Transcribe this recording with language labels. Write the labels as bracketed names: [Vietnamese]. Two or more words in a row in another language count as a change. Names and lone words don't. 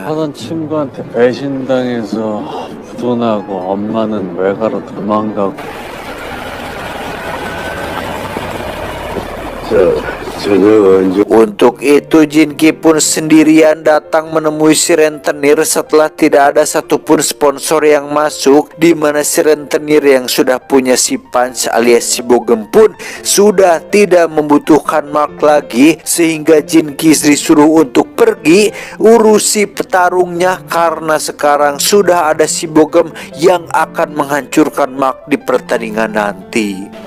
[Korean] 하던 친구한테 배신당해서 부도나고 엄마는 외가로 도망가고. 저녁 언제 [Indonesian] Untuk itu Jinki pun sendirian datang menemui si rentenir setelah tidak ada satupun sponsor yang masuk, di mana si rentenir yang sudah punya si Punch alias si Bogem pun sudah tidak membutuhkan Mark lagi, sehingga Jinki disuruh untuk pergi urusi petarungnya karena sekarang sudah ada si Bogem yang akan menghancurkan Mark di pertandingan nanti.